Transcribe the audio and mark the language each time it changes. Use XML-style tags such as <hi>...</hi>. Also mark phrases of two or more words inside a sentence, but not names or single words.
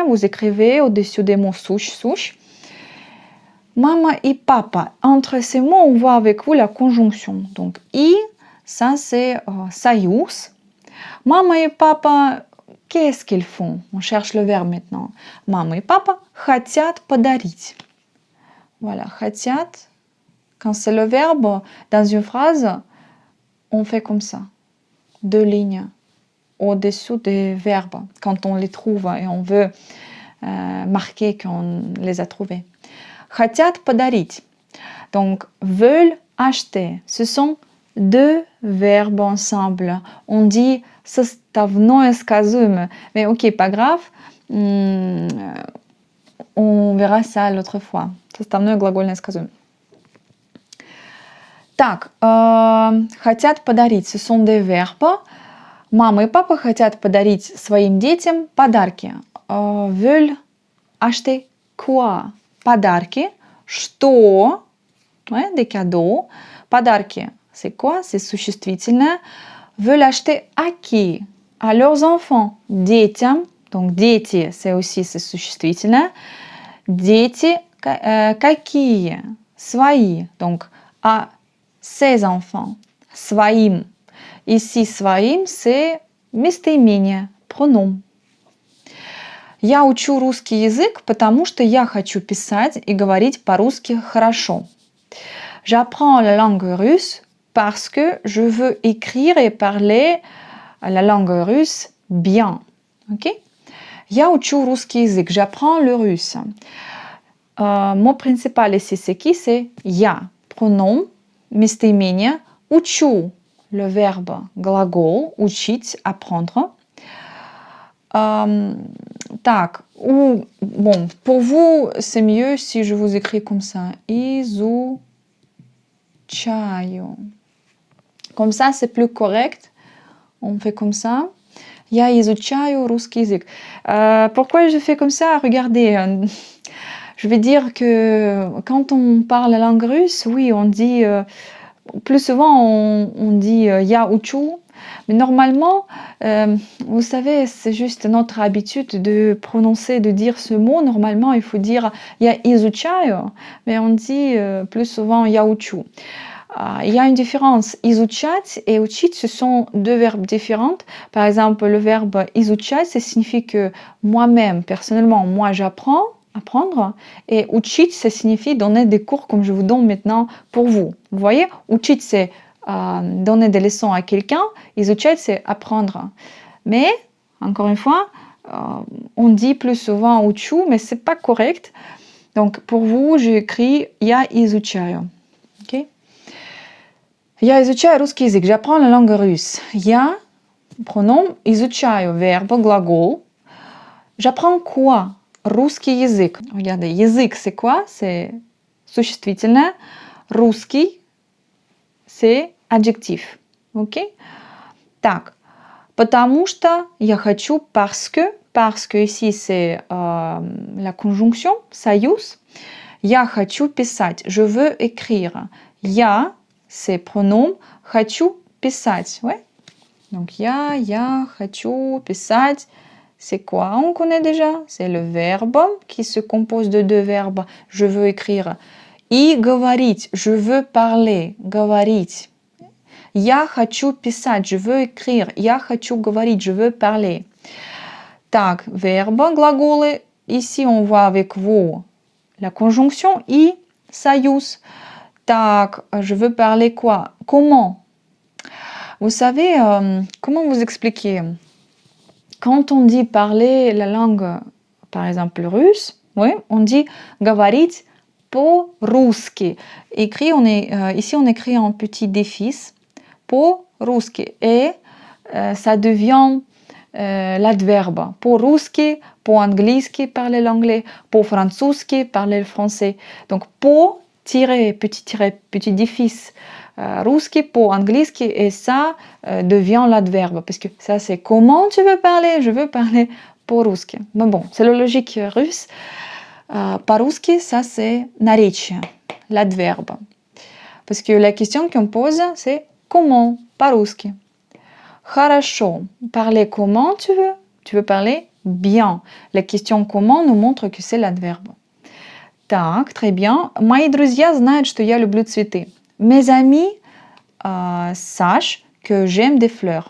<fr>Vous écrivez au-dessus des mots souche, souche. Mama et papa. Entre ces mots, on voit avec vous la conjonction. Donc, и, ça c'est союз. Mama et papa, qu'est-ce qu'ils font? On cherche le verbe maintenant. Mama et papa</fr> <ru>хотят подарить.</ru> <fr>Voilà, хотят. Quand c'est le verbe dans une phrase, on fait comme ça. 2 lignes au-dessous des verbes quand on les trouve et on veut marquer qu'on les a trouvés.</fr> <ru>Хотят подарить.</ru> <fr>Donc, veulent acheter. Ce sont 2 verbes ensemble. On dit</fr> <ru>составное сказуемое.</ru> <fr>Mais ok, pas grave. On verra ça l'autre fois.</fr> <ru>Составное глагольное сказуемое. Так, хотят подарить.</ru> <fr>Ce sont des verbes.</fr> <ru>Мама и папа хотят подарить своим детям подарки.</ru> <fr>Veulent acheter quoi?</fr> <ru>Подарки. Что?</ru> <fr>Ouais, des cadeaux. Подарки. C'est quoi? C'est существительное. Veulent acheter à qui? À leurs enfants. Детям. Donc, дети, c'est aussi c'est существительное.</fr> <ru>Дети какие? Свои.</ru> <fr>Donc, à ses enfants. Своим. Ici, своим, c'est местоимение, pronom.</fr> <ru>Я учу русский язык, потому что я хочу писать и говорить по-русски хорошо.</ru> <fr>J'apprends la langue russe parce que je veux écrire et parler la langue russe bien.</fr> <ru>Ok? Я учу русский язык.</ru> <fr>J'apprends le russe. Mot principal ici, c'est qui? C'est я. Pronom, местоимение, учу. Le verbe</fr> <ru>глагол, учить,</ru> <fr>apprendre. Так, bon, pour vous, c'est mieux si je vous écris comme ça.</fr> <ru>Изучаю.</ru> <fr>Comme ça, c'est plus correct. On fait comme ça.</fr> <ru>Я изучаю русский язык.</ru> <fr>Pourquoi je fais comme ça? Regardez, je vais dire que quand on parle la langue russe, oui, on dit... plus souvent, on dit</fr> <ru>я учу,</ru> <fr>mais normalement, vous savez, c'est juste notre habitude de prononcer, de dire ce mot. Normalement, il faut dire</fr> <ru>я изучаю,</ru> <fr>mais on dit plus souvent</fr> <ru>я учу.</ru> <fr>Il y a une différence. Изучать et учить, ce sont 2 verbes différents. Par exemple, le verbe изучать, ça signifie que moi-même, personnellement, moi j'apprends. Apprendre, et учить, ça signifie donner des cours comme je vous donne maintenant pour vous. Vous voyez, учить, c'est donner des leçons à quelqu'un, изучать, c'est apprendre. Mais, encore une fois, on dit plus souvent учу, mais c'est pas correct. Donc, pour vous, j'écris</fr> <ru>я изучаю.</ru> <fr>Ok?</fr> <ru>Я изучаю русский язык.</ru> <fr>J'apprends la langue russe. Я, pronom, изучаю, verbe, глагол. J'apprends quoi?</fr> <ru>Русский язык.</ru> <fr>Regardez, язык, c'est quoi? C'est существительное.</fr> <ru>Русский,</ru> <fr>c'est adjectif. Ok?</fr> <ru>Так. Потому что я хочу,</ru> <fr>parce que ici c'est la conjonction,</fr> <ru>союз. Я хочу писать.</ru> <fr>Je veux écrire. Я, c'est pronom.</fr> <ru>Хочу писать.</ru> <fr>Ouais? Donc,</fr> <ru>я хочу писать.</ru> <fr>C'est quoi? On connaît déjà. C'est le verbe qui se compose de 2 verbes. Je veux écrire.</fr> <ru>И говорить.</ru> <fr>Je veux parler.</fr> <ru>Говорить. Я хочу писать,</ru> <fr>je veux écrire.</fr> <ru>Я хочу говорить,</ru> <fr>je veux parler. Так, verbe, глаголы. Ici, on voit avec vous la conjonction</fr> <ru>и союз. Так,</ru> <fr>je veux parler quoi? Comment? Vous savez, comment vous expliquer? Quand on dit parler la langue, par exemple russe, oui, on dit</fr> <ru>говорить по-русски.</ru> <fr>Ici, on écrit en petit défis по-русски. Et ça devient l'adverbe.</fr> <ru>По-русски, по-английски,</ru> <fr>parler l'anglais,</fr> <ru>по-французски,</ru> <fr>parler le français. Donc, petit défis,</fr> <ru>русский, по-английски,</ru> <fr>et ça devient l'adverbe. Parce que ça, c'est comment tu veux parler? Je veux parler по-русски. Mais bon, c'est la logique russe.</fr> <ru>По-русски,</ru> <fr>ça, c'est наречие, l'adverbe. Parce que la question qu'on pose, c'est comment?</fr> <ru>По-русски. Хорошо.</ru> <fr>Parler comment tu veux? Tu veux parler bien. La question comment nous montre que c'est l'adverbe. Так, très bien.</fr> <ru>Мои друзья знают, что я люблю цветы.</ru> <fr>Mes amis sachent que j'aime des fleurs.</fr>